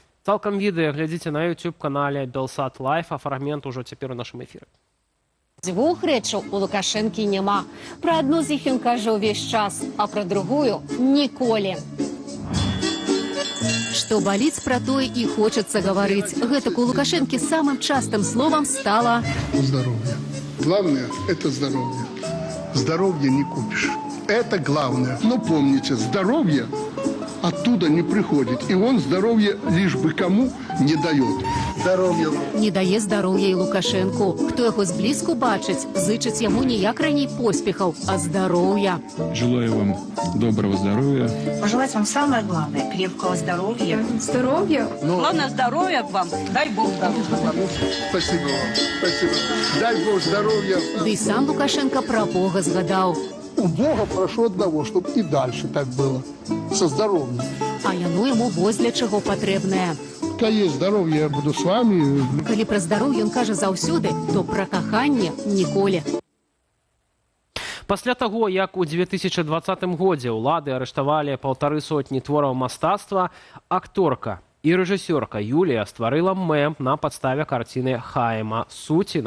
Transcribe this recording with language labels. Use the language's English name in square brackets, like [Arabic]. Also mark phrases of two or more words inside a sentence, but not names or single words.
[Belarusian] Цалкам відэа глядзіце на YouTube-канале Белсат Лайф, а фрагмент ужо цяпер у нашым эфіры. Дзвюх рэчаў у Лукашэнкі няма. Пра адну з іх ён кажа ўвесь час, а пра другую – ніколі. Што баліць, пра тое і хочацца гаварыць. Гэтак у Лукашэнкі самым частым словам стала [Russian] «здоровье». Главное – это здоровье. Здоровье не купишь. Это главное. Но помните, здоровье оттуда не приходит. И он здоровье лишь бы кому не дает. Здоровье. [Belarusian] Не дае здароўя і Лукашэнку. Хто яго зблізку бачыць, зычыць яму не як раней поспехаў, а здароўя. [Russian] Желаю вам доброго здоровья. Пожелать вам самое главное – крепкого здоровья. Здоровья? Главное здоровья вам. Дай Бог здоровья. Спасибо вам. Спасибо. Дай Бог здоровья. [Belarusian] Ды і сам Лукашенко пра Бога згадаў. [Russian] У Бога прошу одного, чтобы и дальше так было. Со здоровьем. [Belarusian] А яно яму вось для чаго патрэбнае. [Russian] Пока есть здоровье, я буду с вами. [Belarusian] Калі пра здароўе ён кажа заўсёды, то пра каханне ніколі. Пасля таго, як у 2020 годзе ўлады арыштавалі 150 твораў мастацтва, акторка і рэжысёрка Юлія стварыла мем на падставе карціны Хайма Суціна.